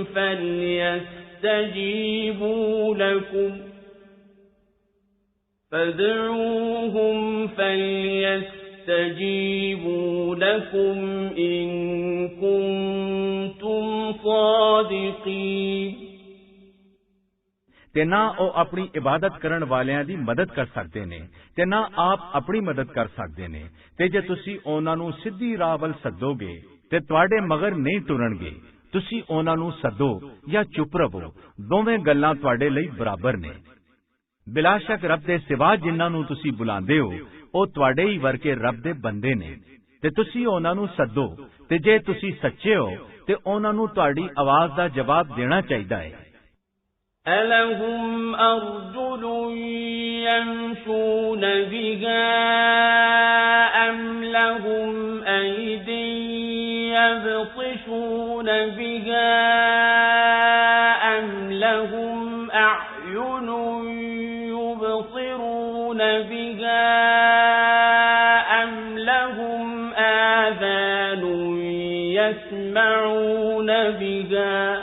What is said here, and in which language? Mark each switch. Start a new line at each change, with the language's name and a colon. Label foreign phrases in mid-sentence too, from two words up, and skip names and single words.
Arabic: فَلْيَسْتَجِيبُوا لَكُمْ إِن كُنتُمْ صَادِقِينَ۔
Punjabi: ਤੇ ਨਾ ਉਹ ਆਪਣੀ ਇਬਾਦਤ ਕਰਨ ਵਾਲਿਆਂ ਦੀ ਮਦਦ ਕਰ ਸਕਦੇ ਨੇ ਤੇ ਨਾ ਆਪ ਆਪਣੀ ਮਦਦ ਕਰ ਸਕਦੇ ਨੇ। ਤੇ ਜੇ ਤੁਸੀਂ ਉਹਨਾਂ ਨੂੰ ਸਿੱਧੀ ਰਾਹ ਵੱਲ ਸੱਦੋਗੇ ਤੇ ਤੁਹਾਡੇ ਮਗਰ ਨਹੀਂ ਟੁਰਨਗੇ। ਤੁਸੀਂ ਉਹਨਾਂ ਨੂੰ ਸੱਦੋ ਜਾਂ ਚੁੱਪ ਰਹੋ, ਦੋਵੇਂ ਗੱਲਾਂ ਤੁਹਾਡੇ ਲਈ ਬਰਾਬਰ ਨੇ। ਬਿਲਾ ਸ਼ੱਕ ਰੱਬ ਦੇ ਸਿਵਾ ਜਿਨ੍ਹਾਂ ਨੂੰ ਤੁਸੀਂ ਬੁਲਾਉਂਦੇ ਹੋ ਉਹ ਤੁਹਾਡੇ ਹੀ ਵਰਗੇ ਰੱਬ ਦੇ ਬੰਦੇ ਨੇ ਤੇ ਤੁਸੀਂ ਉਹਨਾਂ ਨੂੰ ਸੱਦੋ। ਤੇ ਜੇ ਤੁਸੀਂ ਸੱਚੇ ਹੋ ਤੇ ਉਹਨਾਂ ਨੂੰ ਤੁਹਾਡੀ ਆਵਾਜ਼ ਦਾ ਜਵਾਬ ਦੇਣਾ ਚਾਹੀਦਾ ਹੈ।
Arabic: أَلَهُمْ أَرْجُلٌ يَمْشُونَ بِهَا أَمْ لَهُمْ أَيْدٍ يَبْطِشُونَ بِهَا أَمْ لَهُمْ أَعْيُنٌ يُبْصِرُونَ بِهَا أَمْ لَهُمْ آذَانٌ يَسْمَعُونَ بِهَا